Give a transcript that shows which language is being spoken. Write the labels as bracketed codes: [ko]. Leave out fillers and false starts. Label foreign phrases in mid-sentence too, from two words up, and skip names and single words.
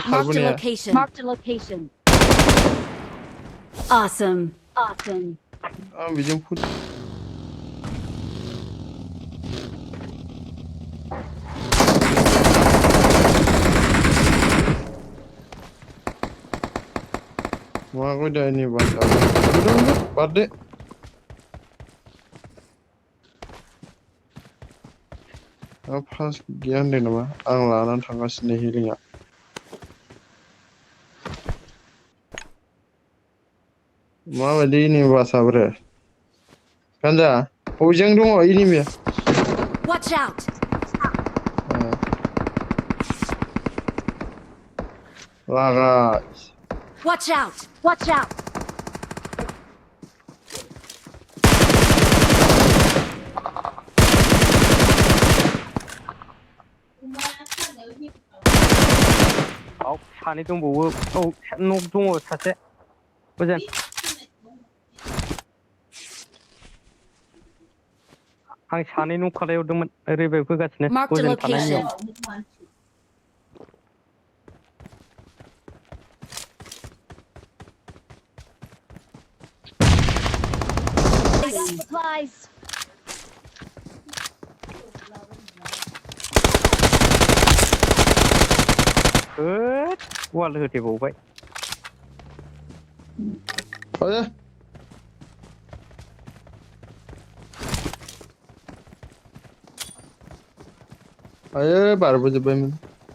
[en] Marked a [brx] खारबोनाया [en] location. Marked a location. Awesome. Awesome. [brx] आं बेजों मागो दायनि बान्दा बारदो फार्स्ट गैया होनदों नामा आं लानानै थांगासिनो हिलिंआ माबायदि एनिमि बासाब्रो गान्जा बबेजों दङ एनिमिया [en] Watch out. [brx] लागा [en] Watch out. Watch out. [brx] औ सानै दंबावो औ न' दङ सासे अजेन आं सानै न' खालायहरदोंमोन रिभाइभ होगासिनो [en] Marked a [brx] अजेन [en] location. [brx] थानायनियाव [en] I got supplies. [brx] होद वाल होथेबावबाय आया आयो बारबोजोब्बायमोन